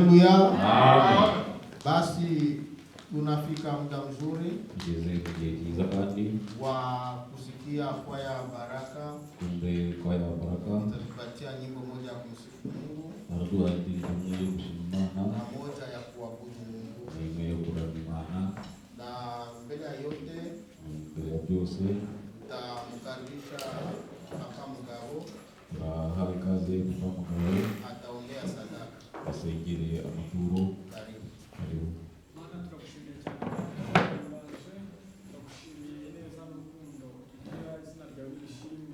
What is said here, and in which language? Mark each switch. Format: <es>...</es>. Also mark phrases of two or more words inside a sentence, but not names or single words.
<sw>Amen. Basi tunafika muda mzuri</sw> <rw>Tugeze ku gihe cyiza kandi</rw> <sw>wa kusikia kwaya baraka. kumbe kwaya baraka Tutatupatia nyimbo moja ya kumsifu Mungu</sw> <rw>baraduha indirimbo imwe yo gushima Imana</rw> <sw>na moja ya kuabudu Mungu.</sw> <rw>n'imwe yo kuramya Imana.</rw> <sw>Na mbele ya yote</sw> <rw>Mbere ya byose</rw> <sw>tutamkaribisha Papa Mugabo,</sw> <rw>turahawe ikaze Papa Mugabo</rw> <sw>ataombea sadaka.</sw> <rw>asengere amaturo.</rw> <sw>Karibu. Karibu.</sw> <rw>Mana turagushimiye cyane baje, turagushimiye neza n'urukundo ugira, izina ryawe nishimwe.</rw>